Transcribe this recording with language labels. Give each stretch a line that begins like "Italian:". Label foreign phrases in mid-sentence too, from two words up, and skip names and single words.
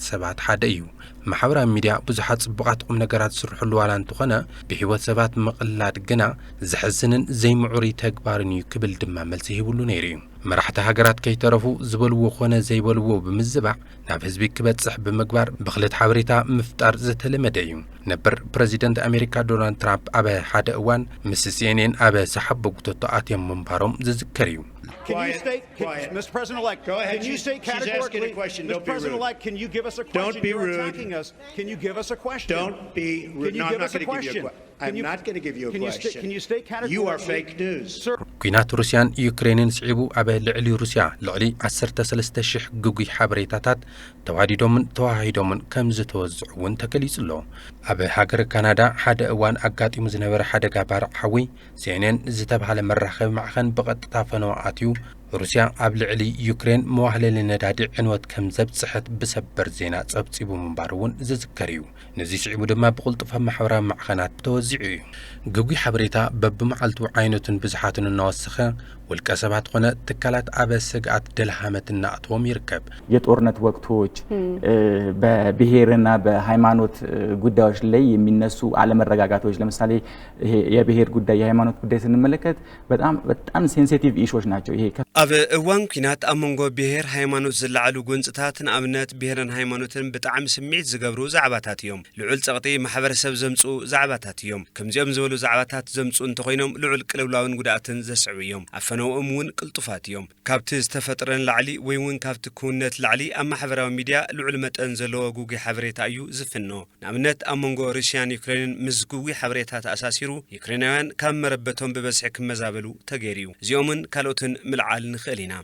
Tigrinya: ሰባት ሓደ እዩ ማሕበራዊ ሚድያ ብዙሓት ጽቡቓት ቁም ነገራት ዝስርሑሉ ዋላ እንተኾነ ብሂወት ሰባት መቕላድ ግና ዝሕዝንን ዘይምዑሪ ተግባርን እዩ ክብል ድማ መልሲ ይህብሉ ነይሩ እዩ መራሕቲ ሃገራት ከይተረፉ ዝበልዎ ኾነ ዘይበልዎ ብምዝባዕ ናብ ህዝቢ ክበጽሕ ብምግባር ብኽልት ሓበሬታ ምፍጣር ዝተለመደ እዩ ነበር ፕሬዚደንት አሜሪካ ዶናልድ ትራምፕ ኣብ ሓደ እዋን ምስ CNN ኣብ ሰሓብ ጉተቶ ኣትዮም ምንባሮም ዝዝከር እዩ
English: Can you state, Mr. President-elect, go ahead. Can you state categorically, Mr. President-elect, can you give us a question? Don't be rude. You're attacking us. Can you give us a question? Don't be rude. Can you give us a question? I'm not going to give you a question. Can you state categorically? You are fake news.
Tigrinya: ኩናት ሩስያን ዩክሬንን ስዒቡ ኣብ ልዕሊ ሩስያ ልዕሊ 13,000 ጉጉይ ሓበሬታታት ተዋሂዶምን ከም ዝተወዝዑ እውን ተገሊጹ ኣሎ። ኣብ ሃገር ካናዳ ሓደ እዋን ኣጋጢሙ ዝነበረ ሓደጋ ባርዕ ሓዊ CNN ዝተባሃለ መራኸቢ ማዕኸን ብቐጥታ ፈነዋ ኣትዩ ሩስያ ኣብ ልዕሊ ዩክሬን መዋህለሊ ነዳዲ ዕንወት ከም ዘብጽሕት ብሰበር ዜና ጸብጺቡ ምንባር እውን ዝዝከር እዩ። ነዚ ስዒቡ ድማ ብቕልጡፍ ማሕበራዊ ማዕኸናት ተወዚዑ እዩ። ጉጉይ ሓበሬታ በብመዓልቱ ዓይነቱን ብዝሓቱን እናወሰኸ ውልቀ ሰባት ሆነ ትካላት አበ ስጋት ደልሃመት እናአቶም ይርከብ።
Amharic: የጦርነት ወቅቶች በብሔርና በሃይማኖት ጉዳዮች ላይ የሚነሱ አለመረጋጋቶች ለምሳሌ ይሄ የብሔር ጉዳይ የሃይማኖት ጉዳይ ስንመለከት በጣም
English: sensitive issues
Amharic: ናቸው። ይሄ
Tigrinya: አበ እዋን ኩናት አመንጎ ብሔር ሃይማኖት ዝላዓሉ ጎንጽታትን አብነት ብሔርን ሃይማኖትን በጣም ስሜት ዝገብሩ ዛዕባታት እዮም። ልዑል ጸቅጢ ማህበረሰብ ዘምጹ ዛዕባታት እዮም። ከምዚኦም ዝበሉ ዛዕባታት ዘምጹ እንተኮይኖም ልዑል ቅልውላውን ጉዳትን ዘስዕቡ እዮም። ነውም ውን ቅልጡፋት እዮም። ካብቲ ዝተፈጥረን ላዕሊ ወይ ውን ካብቲ ኩነት ላዕሊ ኣብ ማሕበራዊ ሚድያ ልዑል መጠን ዘለዎ ጉጉይ ሓበሬታ እዩ ዝፍኖ። ንኣብነት ኣብ መንጎ ሩስያን ዩክሬንን ምስ ጉጉይ ሓበሬታ ተኣሳሲሩ ዩክሬናውያን ካብ መረበቶም ብበዝሒ ክመዛበሉ ተገይሩ። እዚኦምን ካልኦትን ምልዓል ንኽእል ኢና።